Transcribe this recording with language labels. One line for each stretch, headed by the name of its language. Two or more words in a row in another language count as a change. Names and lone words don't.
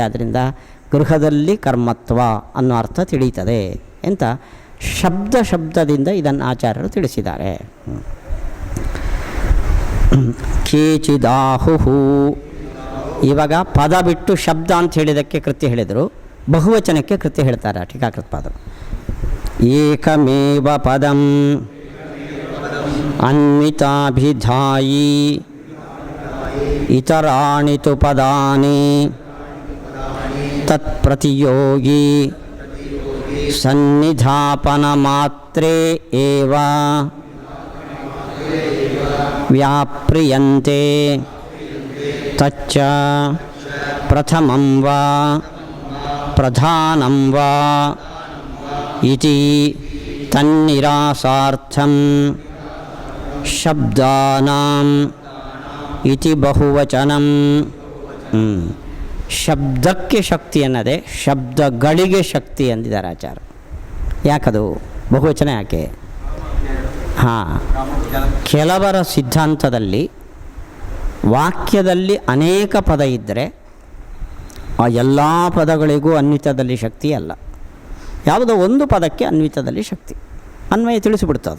Kannada: ಆದ್ದರಿಂದ ಗೃಹದಲ್ಲಿ ಕರ್ಮತ್ವ ಅನ್ನೋ ಅರ್ಥ ತಿಳಿಯುತ್ತದೆ ಅಂತ ಶಬ್ದದಿಂದ ಇದನ್ನು ಆಚಾರ್ಯರು ತಿಳಿಸಿದ್ದಾರೆ.
Sanskrit: ಕೇಚಿದಾಹುಹು.
Kannada: ಇವಾಗ ಪದ ಬಿಟ್ಟು ಶಬ್ದ ಅಂತ ಹೇಳಿದ್ದಕ್ಕೆ ಕೃತ್ಯ ಹೇಳಿದರು, ಬಹುವಚನಕ್ಕೆ ಕೃತ್ಯ ಹೇಳ್ತಾರೆ ಟೀಕಾಕೃತ್ಪಾದರು.
Sanskrit: ಏಕಮೇವ ಪದಂ ಅನ್ವಿತಾಭಿಧಾಯಿ ಇತರಾಣಿ ತು ಪದಾನಿ ತತ್ಪ್ರತಿಯೋಗಿ ಸನ್ನಿಧಾಪನ ಮಾತ್ರೇ ಏವ ವ್ಯಾಪ್ರಿಯಂತೆ ತಚ್ಚ ಪ್ರಥಮಂ ವಾ ಪ್ರಧಾನಂ ವಾ ಇತಿ ತನ್ನಿರಾಸಾರ್ಥಂ ಶಬ್ದಾನಾಂ ಇತಿ ಬಹುವಚನಂ.
Kannada: ಶಬ್ದಕ್ಕೆ ಶಕ್ತಿ ಅನ್ನದೇ ಶಬ್ದಗಳಿಗೆ ಶಕ್ತಿ ಅಂದಿದ್ದಾರೆ ಆಚಾರ್ಯ. ಯಾಕದು ಬಹುವಚನ ಯಾಕೆ? ಕೆಲವರ ಸಿದ್ಧಾಂತದಲ್ಲಿ ವಾಕ್ಯದಲ್ಲಿ ಅನೇಕ ಪದ ಇದ್ದರೆ ಆ ಎಲ್ಲ ಪದಗಳಿಗೂ ಅನ್ವಿತದಲ್ಲಿ ಶಕ್ತಿ ಅಲ್ಲ, ಯಾವುದೋ ಒಂದು ಪದಕ್ಕೆ ಅನ್ವಿತದಲ್ಲಿ ಶಕ್ತಿ, ಅನ್ವಯ ತಿಳಿಸಿಬಿಡ್ತದೆ.